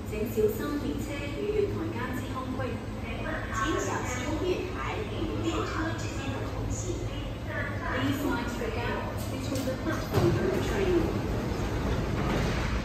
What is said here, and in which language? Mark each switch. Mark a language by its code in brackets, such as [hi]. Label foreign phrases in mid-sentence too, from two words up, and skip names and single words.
[zh] 小心列車與月台間之空隙，請小心月台與列車之間的空隙。 [en] Please mind the gap between the platform and the train.